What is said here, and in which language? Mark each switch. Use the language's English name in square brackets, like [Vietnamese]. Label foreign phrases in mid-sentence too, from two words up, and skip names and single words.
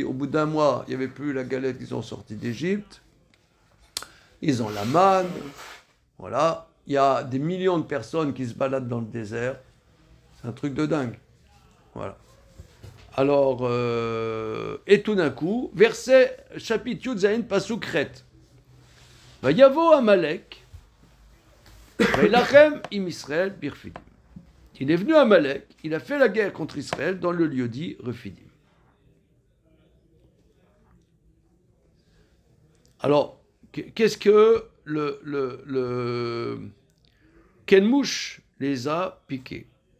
[French] Au bout d'un mois, il n'y avait plus la galette qu'ils ont sortie d'Égypte. Ils ont la manne. Voilà. Il y a des millions de personnes qui se baladent dans le désert. C'est un truc de dingue. Voilà. Alors, et tout d'un coup, verset, chapitre [Hebrew] יוד זין, פסוק חית. ויבא עמלק, וילחם עם ישראל ברפידים. [French] Il est venu à Amalek, il a fait la guerre contre Israël dans le lieu dit Refidim. Alors, qu'est-ce que quelle mouche les a piqués?